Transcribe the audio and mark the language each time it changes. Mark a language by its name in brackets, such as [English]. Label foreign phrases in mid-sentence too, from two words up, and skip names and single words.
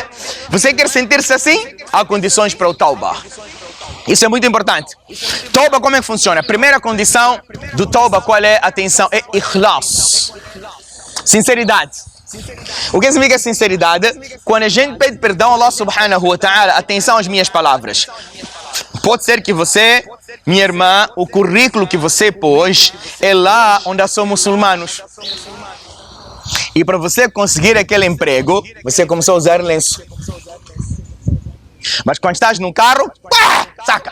[Portuguese] Você quer sentir-se assim? Há condições para o tauba. Isso é muito importante. Tauba, como é que funciona? A primeira condição do tauba, qual é? Atenção, é ikhlas. Sinceridade. O que significa sinceridade? Quando a gente pede perdão a Allah [Arabic] سبحانه وتعالى, [Portuguese] atenção às minhas palavras. Pode ser que você, minha irmã, o currículo que você pôs é lá onde são muçulmanos. E para você conseguir aquele emprego, você começou a usar lenço. Mas quando estás num carro, pá, saca.